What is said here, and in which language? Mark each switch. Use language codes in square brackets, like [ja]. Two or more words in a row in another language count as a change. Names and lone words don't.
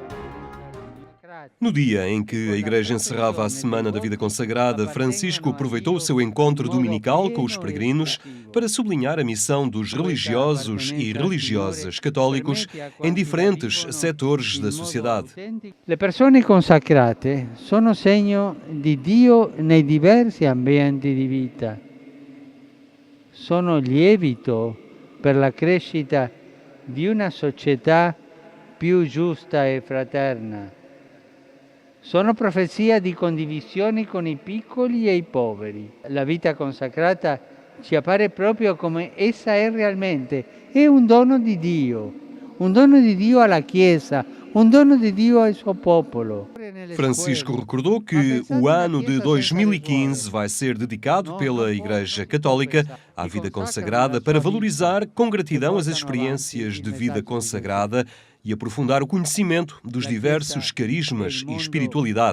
[pt] No dia em que a Igreja encerrava a Semana da Vida Consagrada, Francisco aproveitou o seu encontro dominical com os peregrinos para sublinhar a missão dos religiosos e religiosas católicos em diferentes setores da sociedade. [it] Le persone consacrate sono segno di Dio nei diversi ambienti di vita. Sono lievito per la crescita di una società più giusta e fraterna. Sono profezia di condivisione con i piccoli e i poveri. La vita consacrata ci appare proprio come essa è realmente. È un dono di Dio alla Chiesa, un dono di Dio al suo popolo. [pt] Francisco recordou que o ano de 2015 vai ser dedicado pela Igreja Católica à vida consagrada para valorizar com gratidão as experiências de vida consagrada e aprofundar o conhecimento dos diversos carismas e espiritualidade.